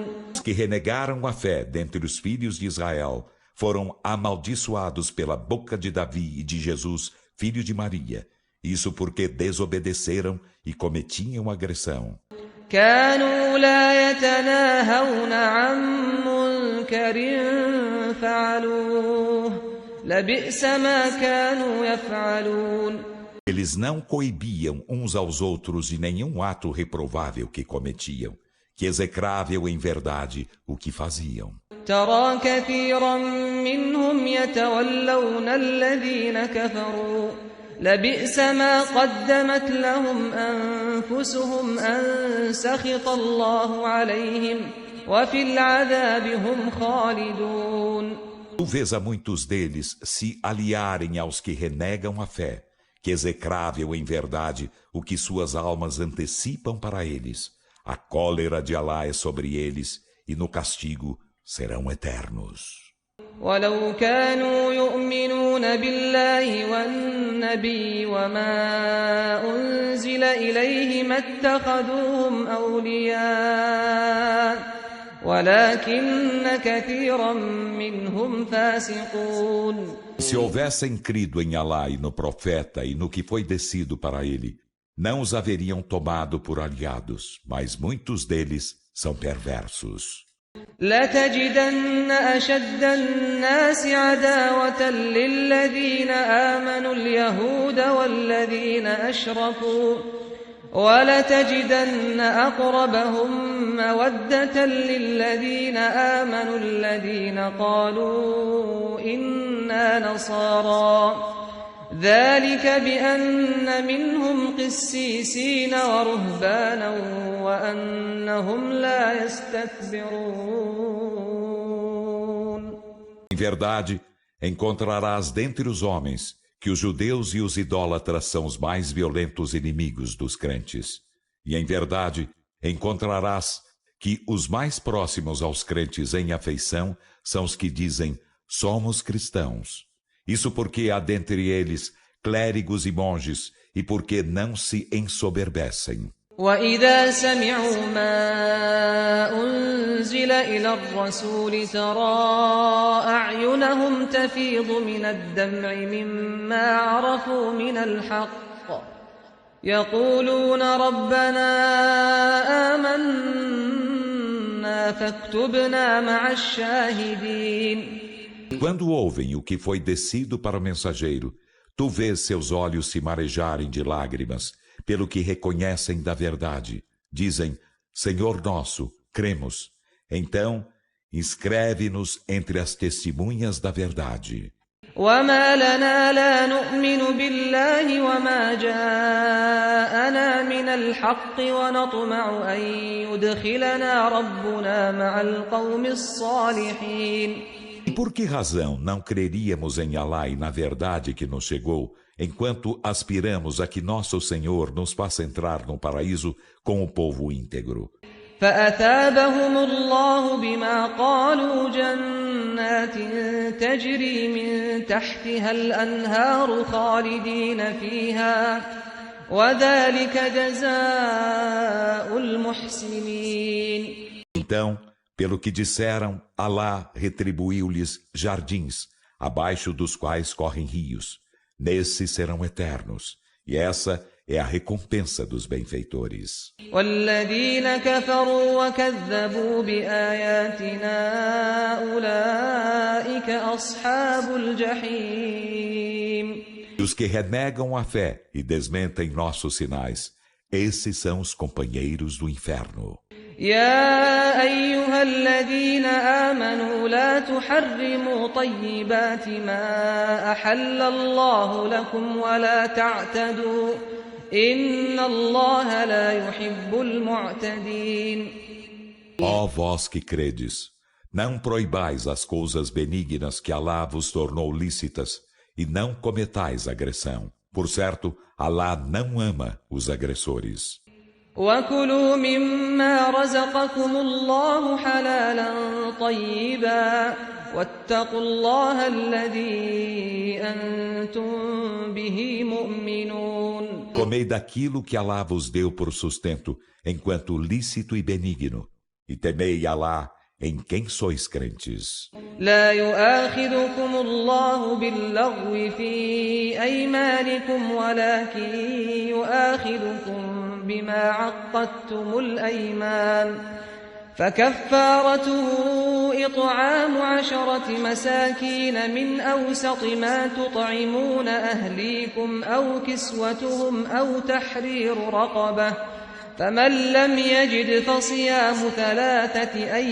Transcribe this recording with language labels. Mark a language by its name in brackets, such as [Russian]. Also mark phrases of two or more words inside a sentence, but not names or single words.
[Portuguese] Os que renegaram a fé dentre os filhos de Israel foram amaldiçoados pela boca de Davi e de Jesus, filho de Maria. Isso porque desobedeceram e cometiam agressão. [Arabic] كانوا لا يتناهون عن منكر فعلوه لبئس ما كانوا يفعلون. [Portuguese] Eles não coibiam uns aos outros de nenhum ato reprovável que cometiam, que execrável em verdade o que faziam. [Arabic] ترى كثيرا منهم يتولون الذين كفروا لبئس ما قدمت لهم أنفسهم أن سخط الله عليهم وفي العذاب هم خالدون. [Portuguese] Tu vês a muitos deles se aliarem aos que renegam a fé, que execrável em verdade o que suas almas antecipam para eles. A cólera de Alá é sobre eles e no castigo serão eternos. [Arabic] ولو كانوا يؤمنون بالله النبي وما أنزل إليه ما اتخذوهم أولياء ولكن كثيرا منهم فاسقون. [Portuguese] Se houvessem crido em Alá e no profeta e no que foi descido para ele, não os haveriam tomado por aliados, mas muitos deles são perversos. [Arabic] لتجدن أشد الناس عداوة للذين آمنوا اليهود والذين أشركوا ولتجدن أقربهم مودة للذين آمنوا الذين قالوا إنا نصارى ذلك بأن منهم قسيسين ورهبانا وأنهم لا يستكبرون. [Portuguese] Em verdade, encontrarás dentre os homens que os judeus e os idólatras são os mais violentos inimigos dos crentes. E em verdade, encontrarás que os mais próximos aos crentes em afeição são os que dizem, somos cristãos. Isso porque há dentre eles clérigos e monges, e porque não se ensoberbecem. [Arabic] وَإِذَا سَمِعُوا مَا أُنزِلَ إِلَى الرَّسُولِ تَرَىٰ أَعْيُنَهُمْ تَفِيضُ مِنَ الدَّمْعِ مِمَّا عَرَفُوا مِنَ الْحَقِّ يَقُولُونَ رَبَّنَا آمَنَّا فَاكْتُبْنَا مَعَ الشَّاهِدِينَ. [Portuguese] Quando ouvem o que foi descido para o mensageiro, tu vês seus olhos se marejarem de lágrimas, pelo que reconhecem da verdade. Dizem, Senhor nosso, cremos. Então, inscreve-nos entre as testemunhas da verdade. [Arabic] وَمَا لَنَا لَا نُؤْمِنُ بِاللَّهِ وَمَا جَاءَنَا مِنَ الْحَقِّ وَنَطْمَعُ أَن يُدْخِلَنَا رَبُّنَا مَعَ الْقَوْمِ الصَّالِحِينَ. [Portuguese] E por que razão não creríamos em Alá e na verdade que nos chegou, enquanto aspiramos a que nosso Senhor nos faça entrar no paraíso com o povo íntegro? [Arabic] فأثابهم الله بما قالوا جنات تجري من تحتها الأنهار خالدين فيها وذلك جزاء المحسنين. [Portuguese] Então, pelo que disseram, Alá retribuiu-lhes jardins, abaixo dos quais correm rios. Nesses serão eternos, e essa é a recompensa dos benfeitores. [Arabic] والذين كفروا وكذبوا بآياتنا أولئك أصحاب الجحيم. [Portuguese] E os que renegam a fé e desmentem nossos sinais, esses são os companheiros do inferno. [Arabic] يا أيها الذين آمنوا لا تحرموا طيبات ما أحل الله لكم ولا تعتدوا إن الله لا يحب المعتدين. [Portuguese] Ó vós que credes, não proibais as coisas benignas que Alá vos tornou lícitas e não cometais agressão. Por certo, Alá não ama os agressores. [Arabic] وكلوا مما رزقكم الله حلالا طيبا واتقوا الله الذي أنتم به مؤمنون. [Portuguese] Comei daquilo que Alá vos deu por sustento, enquanto lícito e benigno, e temei Alá em quem sois crentes. [Arabic] لا يؤاخذكم الله باللغو في أيمانكم ولكن يؤاخذكم بما عقدتم الأيمان فكفارته إطعام 10 مساكين من أوسط ما تطعمون أهليكم أو كسوتهم أو تحرير رقبة فمن لم يجد فصيام 3